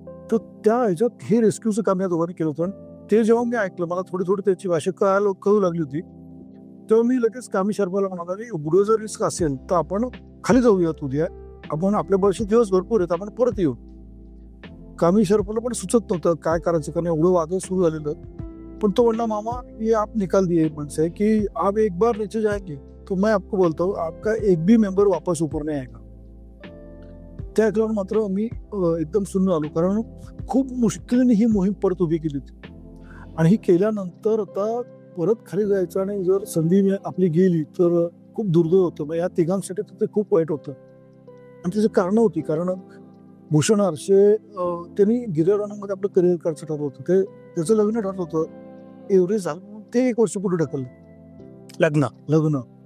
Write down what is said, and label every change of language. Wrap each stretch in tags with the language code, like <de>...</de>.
<mr>तर त्या ह्याच्यात हे रेस्क्यूचं काम या दोघांनी केलं होतं. आणि ते जेव्हा मी ऐकलं, मला थोडी त्याची भाषा कळू लागली होती, तेव्हा मी लगेच कामी शर्माला म्हणाला की एवढं जर रिस्क असेल तर आपण खाली जाऊयात उद्या, आपण आपल्या बळशी दिवस भरपूर आहेत, आपण परत येऊ. कामी शर्माला पण सुचत नव्हतं काय करायचं, कारण एवढं वादळ सुरू झालेलं. पण तो म्हणला,</mr> <hi>मामा ये आप निकाल दिए मनसे की आप एक बार नीचे जाएंगे तो मैं आपको बोलता हूँ आपका एक भी मेंबर वापस ऊपर नहीं आएगा.</hi> <mr>त्या ऐकल्यावर मात्र मी एकदम सुन्न आलो, कारण खूप मुश्किलीने ही मोहीम परत उभी केली होती. आणि ही केल्यानंतर आता परत खाली जायचं आणि जर संधी आपली गेली तर खूप दुर्दैव होतं. मग या तिघांसाठी तर ते खूप वाईट होतं. आणि त्याची कारणं होती, कारण भूषण आरशे त्यांनी गिर्यारोहणामध्ये आपलं करिअर करायचं ठरवलं होतं, ते त्याचं लग्न ठरलं होतं, एव्हरेस्ट झालं म्हणून ते 1 वर्ष पुढे ढकललं लग्न.</mr>